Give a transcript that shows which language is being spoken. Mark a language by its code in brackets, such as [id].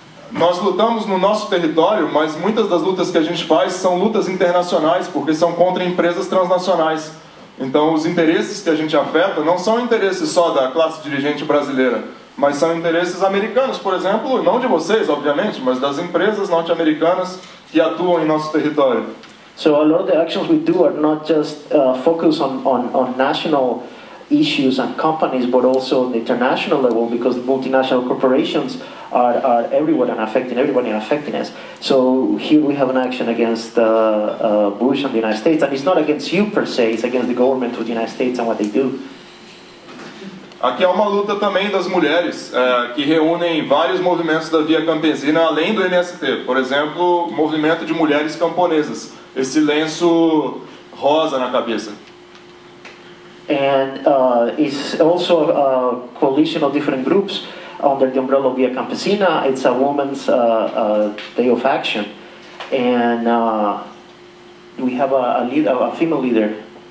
[pt] Nós lutamos no nosso território, mas muitas das lutas que a gente faz são lutas internacionais, porque são contra empresas transnacionais. Então, os interesses que a gente afeta não são interesses só da classe dirigente brasileira, mas são interesses americanos, por exemplo, não de vocês, obviamente, mas das empresas norte-americanas que atuam em nosso território. [en] So a lot of the actions we do are not just focused on national issues and companies, but also on the international level, because multinational corporations are everywhere and affecting everybody and affecting us. So here we have an action against Bush and the United States, and it's not against you per se, it's against the government of the United States and what they do. [pt] Aqui há uma luta também das mulheres, que reúnem vários movimentos da Via Campesina, além do MST. Por exemplo, o movimento de mulheres camponesas. Esse lenço rosa na cabeça. [en] And it's also a coalition of different groups under the umbrella of Via Campesina. It's a women's day of action. And we have a female leader.